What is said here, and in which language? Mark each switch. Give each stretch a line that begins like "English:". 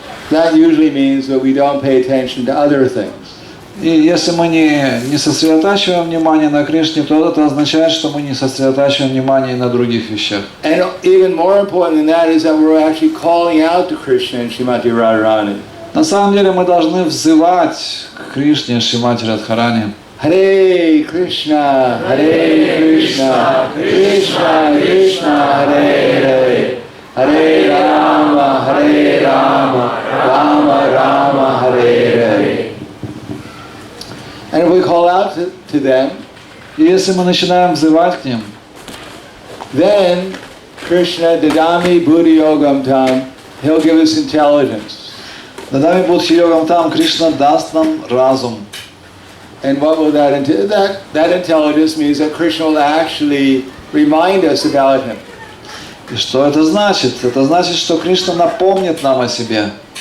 English: That usually means that we don't pay attention to other things.
Russian: И если мы не сосредотачиваем внимание на Кришне, то это означает, что мы не сосредотачиваем внимание и на других вещах.
English: And even more important than that is that we're actually calling out to Krishna and Srimati Radharani.
Russian: На самом деле мы должны взывать к Кришне, Шримати Радхарани.
Sanskrit: Hare Krishna, Krishna Krishna, Hare Hare, Hare Rama, Rama Rama, Hare Hare.
English: And if we call out to them,
Russian: И если мы начинаем взывать к ним,
English: then
Sanskrit: Krishna Dadami Buddhi Yogam Tam,
English: he'll give us intelligence.
Sanskrit: Дадами Будхи Йогам Там,
Russian: Кришна даст нам разум.
English: And what will that intelligence means that Krishna will actually remind us about him.
Russian: И что это значит? Это значит, что Кришна напомнит нам о себе.